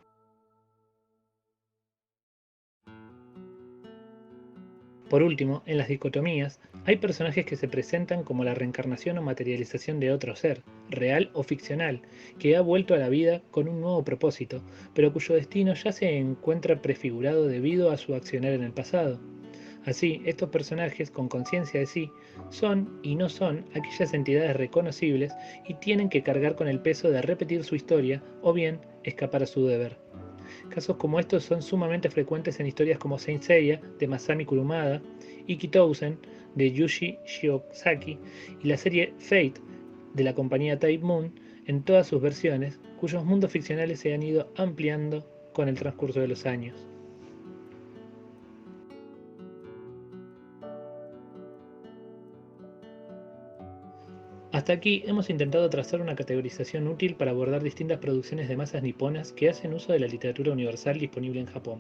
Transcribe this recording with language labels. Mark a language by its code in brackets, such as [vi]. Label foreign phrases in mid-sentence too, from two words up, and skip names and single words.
[es] Por último, en las dicotomías, hay personajes que se presentan como la reencarnación o materialización de otro ser, real o ficcional, que ha vuelto a la vida con un nuevo propósito, pero cuyo destino ya se encuentra prefigurado debido a su accionar en el pasado. Así, estos personajes con conciencia de sí son y no son aquellas entidades reconocibles y tienen que cargar con el peso de repetir su historia o bien escapar a su deber. Casos como estos son sumamente frecuentes en historias como Saint Seiya de Masami Kurumada, Ikki Tousen de Yuji Shiozaki y la serie Fate de la compañía Type Moon en todas sus versiones, cuyos mundos ficcionales se han ido ampliando con el transcurso de los años. Hasta aquí hemos intentado trazar una categorización útil para abordar distintas producciones de masas niponas que hacen uso de la literatura universal disponible en Japón.